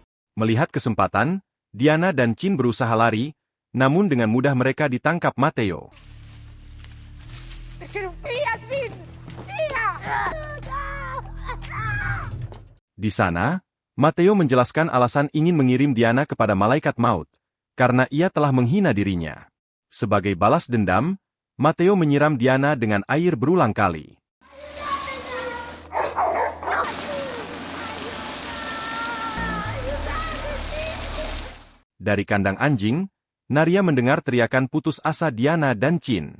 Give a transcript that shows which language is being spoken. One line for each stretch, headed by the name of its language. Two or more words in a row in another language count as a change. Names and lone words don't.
Indonesian: Melihat kesempatan, Diana dan Chin berusaha lari, namun dengan mudah mereka ditangkap Matteo.
Italian: Via, Chin! Via!
Indonesian: Di sana, Matteo menjelaskan alasan ingin mengirim Diana kepada malaikat maut, karena ia telah menghina dirinya. Sebagai balas dendam, Matteo menyiram Diana dengan air berulang kali. Dari kandang anjing, Naria mendengar teriakan putus asa Diana dan Chin.